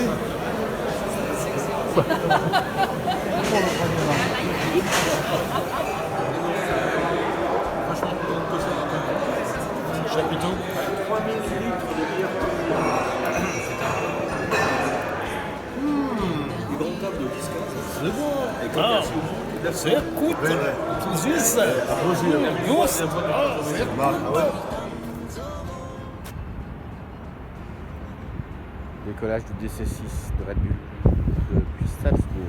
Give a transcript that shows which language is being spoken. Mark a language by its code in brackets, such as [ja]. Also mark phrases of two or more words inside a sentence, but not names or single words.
[fr] Chapiteau. 3000 litres de bière. Des grandes tables de 10-15. C'est bon. [de] Sehr gut. Süß. Just. [fr] Décollage du DC-6 de Red Bull depuis Salzbourg.